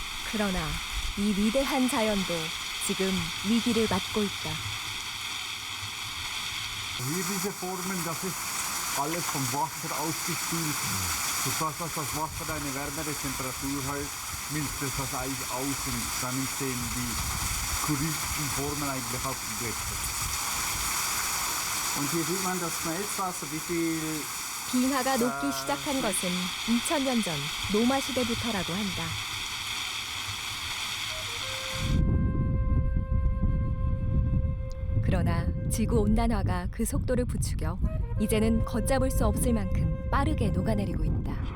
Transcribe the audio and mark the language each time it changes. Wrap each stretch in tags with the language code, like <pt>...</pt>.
<ko>그러나 이 위대한 자연도 지금 위기를 맞고 있다.</ko> <de>Hier diese Formen, das ist alles vom Wasser ausgespült. Sodass das Wasser eine wärmere Temperatur hat, milzt es das Eis aus und dann entstehen die skurrilsten Formen eigentlich auf dem Gletscher. Und hier sieht man das Schmelzwasser, wie viel</de> <ko>빙하가 녹기 시작한 것은 2000년 전 로마 시대부터라고 한다. 그러나 지구 온난화가 그 속도를 부추겨 이제는 걷잡을 수 없을 만큼 빠르게 녹아내리고 있다.</ko>